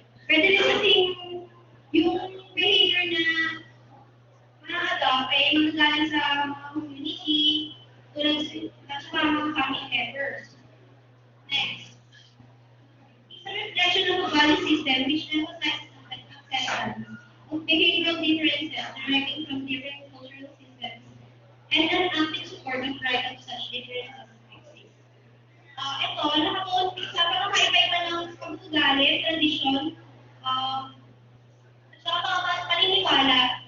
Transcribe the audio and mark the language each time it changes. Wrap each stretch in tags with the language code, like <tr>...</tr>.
<tl>Pwede rin kasing yung behavior na mga-adopt ay manggagaling sa mga community, tulad sa mga family members.</tl> <en>Next, is a reflection of a value system which emphasizes acceptance of behavioral differences deriving from different cultural systems and an active support of right of such differences exist.</en> <tl>Ito, nakatuon sa pagkakaiba ng pag-ugali, tradisyon, at saka mga paniniwala.</tl>